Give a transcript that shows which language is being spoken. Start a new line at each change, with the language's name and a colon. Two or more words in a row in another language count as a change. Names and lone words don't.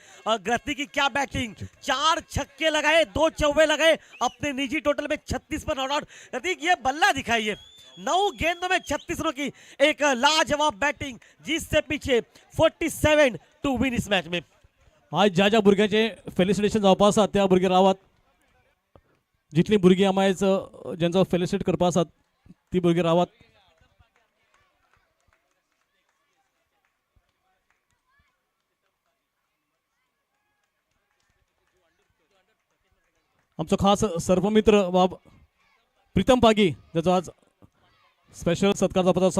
Hindi: और गति की क्या बैटिंग, 4 छक्के लगाए, 2 चौवे लगाए, अपने निजी टोटल में 36 पर
English: not out.
Hindi: गति ये बल्ला दिखाइए, 9 गेंदों में 36 रनों की एक लाजवाब बैटिंग, जिससे पीछे 47
English: to win
Hindi: इस मैच में।
Konkani: आज ज्या ज्या भुरग्याचे फेलिसिटेशन जावपा आसात त्या भुरगे रावात, जितली भुरगीं आमायज ज्यांचो फेलिसिटेट करपा आसात ती भुरगीं रावात। आमचो खास सर्पमित्र बाब प्रीतम पागी, ज्याचो आज स्पेशल सत्कार जावपाचो आसा।